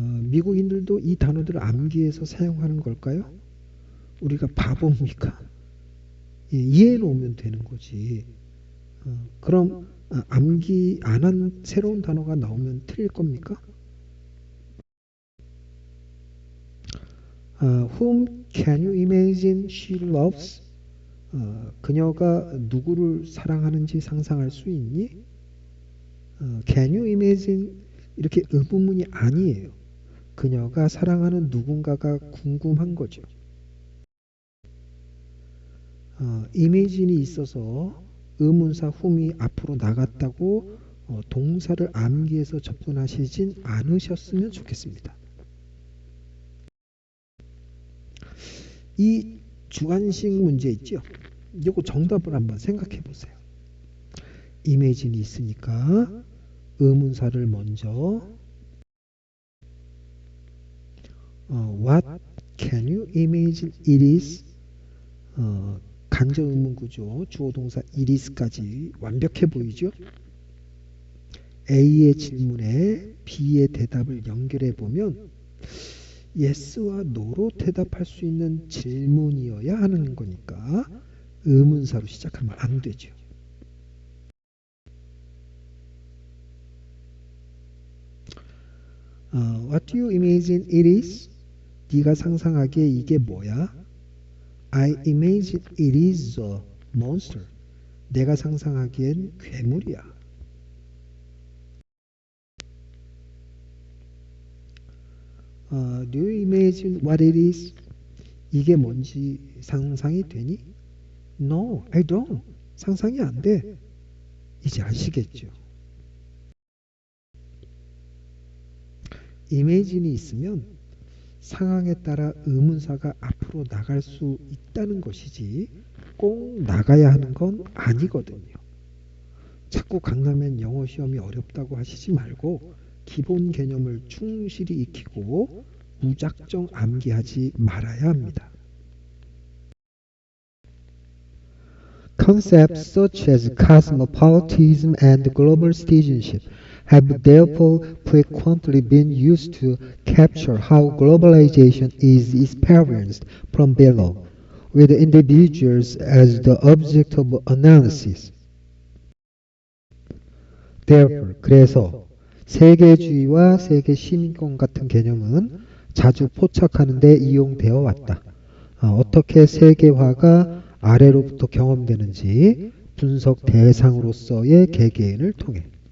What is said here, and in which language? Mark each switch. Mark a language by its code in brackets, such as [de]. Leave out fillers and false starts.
[ko] 미국인들도 이 단어들을 암기해서 사용하는 걸까요? 우리가 바보입니까? 이해해 놓으면 되는 거지. 그럼 암기 안 한 새로운 단어가 나오면 틀릴 겁니까? [en] Whom can you imagine she loves? [ko] 그녀가 누구를 사랑하는지 상상할 수 있니? [en] Can you imagine? [ko] 이렇게 의문문이 아니에요. 그녀가 사랑하는 누군가가 궁금한 거죠. imagine이 있어서 의문사 whom이 앞으로 나갔다고 동사를 암기해서 접근하시진 않으셨으면 좋겠습니다. 이 주관식 문제 있죠? 이거 정답을 한번 생각해 보세요. [en] imagine이 [ko] 있으니까 의문사를 먼저 [en] What can you imagine it is? [ko] 간접 의문 구조, 주어 동사 it is까지 완벽해 보이죠? A의 질문에 B의 대답을 연결해 보면 yes와 no로 대답할 수 있는 질문이어야 하는 거니까 의문사로 시작하면 안 되죠. [en] What do you imagine it is? [ko] 네가 상상하기에 이게 뭐야? [en] I imagine it is a monster. [ko] 내가 상상하기엔 괴물이야. [en] Do you imagine what it is? [ko] 이게 뭔지 상상이 되니? [en] No, I don't. [ko] 상상이 안 돼. 이제 아시겠죠? imagine이 있으면 상황에 따라 의문사가 앞으로 나갈 수 있다는 것이지 꼭 나가야 하는 건 아니거든요. 자꾸 강남엔 영어 시험이 어렵다고 하시지 말고 기본 개념을 충실히 익히고 무작정 암기하지 말아야 합니다. [en] Concepts such as cosmopolitanism and global citizenship have therefore frequently been used to capture how globalization is experienced from below, with individuals as the object of analysis. [ko] Therefore, 그래서 세계주의와 세계 시민권 같은 개념은 자주 포착하는 데 이용되어 왔다. 어떻게 세계화가 아래로부터 경험되는지 분석 대상으로서의 개개인을 통해.